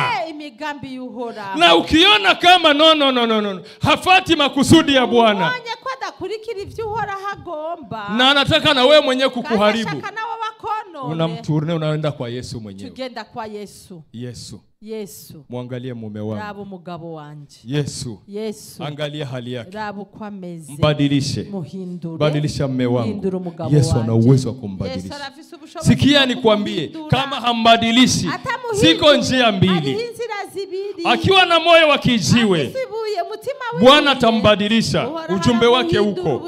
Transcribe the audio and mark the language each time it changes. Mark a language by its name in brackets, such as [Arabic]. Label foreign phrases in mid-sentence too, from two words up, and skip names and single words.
[Swahili] Na ukiona kama no hafati makusudi ya Bwana na anataka na wewe mwenyewe kukuharibu, unamturne unaenda kwa Yesu mwenyewe. [Rundi] Tugenda kwa Yesu. Yesu. [Swahili] Muangalie mume wangu. [Rundi] Rabo mugabo wanje. [Swahili] Yesu. Angalia hali yake. [Rundi] Rabo kwa meze. [Swahili] Mbadilishe. [Rundi] Muhindure. [Swahili] Badilisha mume wangu. Yesu ana uwezo wa kumbadilisha. Sikia nikwambie, kama hambadilishi, ziko njia mbili. Akiwa na moyo wa kijiwe, Bwana atambadilisha, ujumbe wake huko.